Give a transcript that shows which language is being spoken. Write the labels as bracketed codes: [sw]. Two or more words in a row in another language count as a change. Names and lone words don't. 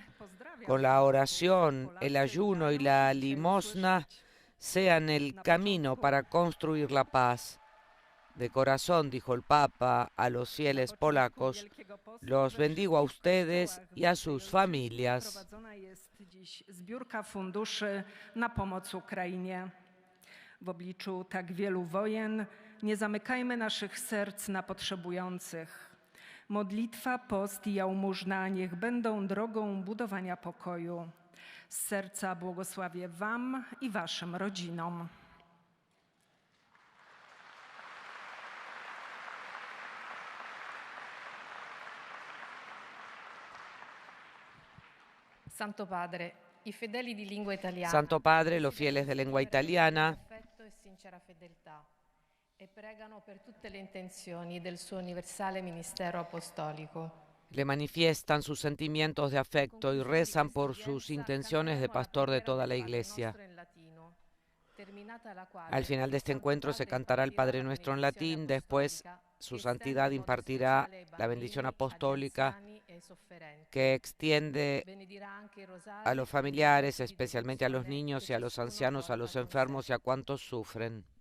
[es] Con la oración, el ayuno y la limosna sean el camino para construir la paz. De corazón, dijo el Papa a los fieles polacos, los bendigo a ustedes y a sus familias. [pl] Zbiórka funduszy na pomoc Ukrainie. W obliczu tak wielu wojen nie zamykajmy naszych serc na potrzebujących. Modlitwa, post i jałmużna niech będą drogą budowania pokoju. Z serca błogosławię wam i waszym rodzinom. [it] Santo Padre, i fedeli di lingua italiana. [es] Santo Padre, los fieles de lengua italiana [it] Affetto e sincera fedeltà e pregano per tutte le intenzioni del suo universale ministero apostolico. [es] le manifiestan sus sentimientos de afecto y rezan por sus intenciones de pastor de toda la Iglesia. Al final de este encuentro se cantará el Padre Nuestro en latín, después su santidad impartirá la bendición apostólica que extiende a los familiares, especialmente a los niños y a los ancianos, a los enfermos y a cuantos sufren.